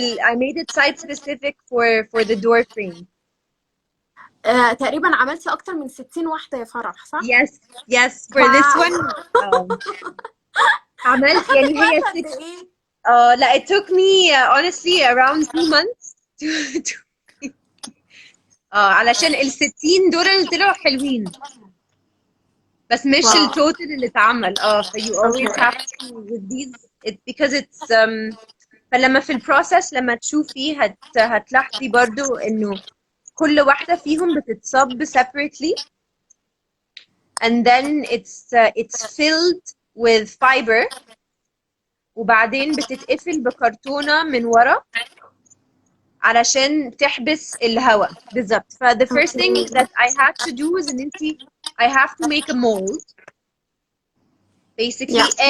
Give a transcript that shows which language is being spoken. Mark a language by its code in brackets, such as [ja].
[en] I made it site specific for the door frame. [ar] تقريبا عملتي اكتر من 60 واحده يا فرح، صح؟ [en] Yes for this one. [ar] عملت يعني هي لا [en] it took me honestly around 2 months to [ar] علشان ال60 دول اللي طلعوا حلوين بس مش التوتال اللي اتعمل. [en] you always have to with these because it's [ar] فلما في البروسس لما تشوفي هتلاحظي برضو انه كل واحدة فيهم بتتصب [en] separately and then it's filled with fiber [ar] وبعدين بتتقفل بكرتونة من ورا علشان تحبس الهواء بالظبط. [en] the first thing that I had to do was ان I have to make a mold basically.